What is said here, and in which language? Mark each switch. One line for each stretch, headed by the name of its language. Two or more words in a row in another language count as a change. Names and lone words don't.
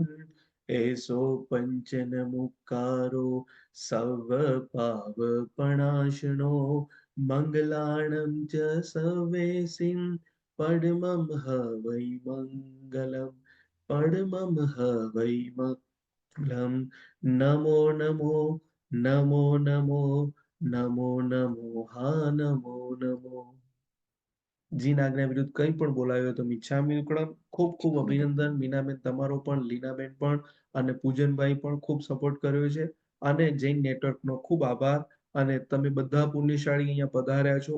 Prakrit languages: ऐसो पंचन मुक्कारो सव पाव पणाशनो, मंगलाणं च सवेसिं परमं हवै मंगलम्, परमं हवै मंगलम्। नमो नमो નમો નમો નમો નમો હા નમો નમો.
Gujarati: જીન આજ્ઞા વિરુદ્ધ કંઈ પણ બોલાયો તો
Prakrit languages: मिच्छामि दुक्कडम.
Gujarati: ખૂબ ખૂબ અભિનંદન મીનાબેન, તમારો પણ, લીનાબેન પણ અને પૂજનભાઈ પણ ખૂબ સપોર્ટ કર્યો છે. અને જૈન નેટવર્કનો ખૂબ આભાર. અને તમે બધા પુણ્યશાળી અહીંયા પધાર્યા છો.